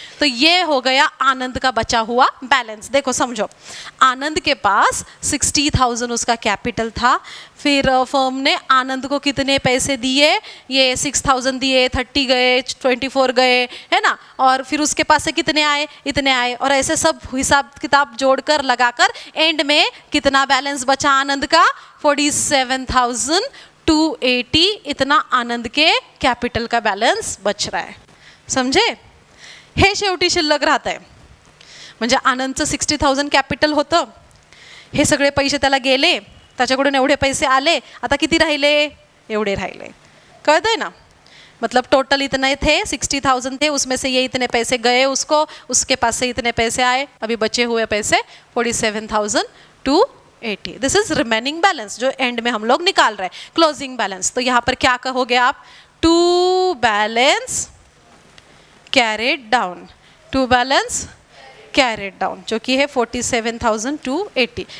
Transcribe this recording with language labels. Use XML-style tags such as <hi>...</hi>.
<hi>तो ये हो गया आनंद का बचा हुआ बैलेंस। देखो समझो, आनंद के पास 60,000 उसका कैपिटल था, फिर फर्म ने आनंद को कितने पैसे दिए, ये 6,000 दिए, 30 गए, 24 गए, है ना, और फिर उसके पास से कितने आए, इतने आए, और ऐसे सब हिसाब किताब जोड़कर लगाकर एंड में कितना बैलेंस बचा आनंद का, 47,280। इतना आनंद के कैपिटल का बैलेंस बच रहा है।</hi> <mr>समझे, हे शेवटी शिल्लक राहत आहे। म्हणजे आनंदचं 60,000 कॅपिटल होतं, हे सगळे पैसे त्याला गेले, त्याच्याकडून एवढे पैसे आले, आता किती राहिले, एवढे राहिले। कळतंय ना,</mr> <hi>मतलब टोटल इतने थे, 60,000 थे, उसमें से ये इतने पैसे गए उसको, उसके पास से इतने पैसे आए, अभी बचे हुए पैसे 47,280।</hi> <en>this is remaining balance</en> <hi>जो एंड में हम लोग निकाल रहे हैं, क्लोजिंग बैलेंस। तो यहाँ पर क्या कहोगे आप, to balance carried down, to balance carried down, जो कि है 47,280।</hi>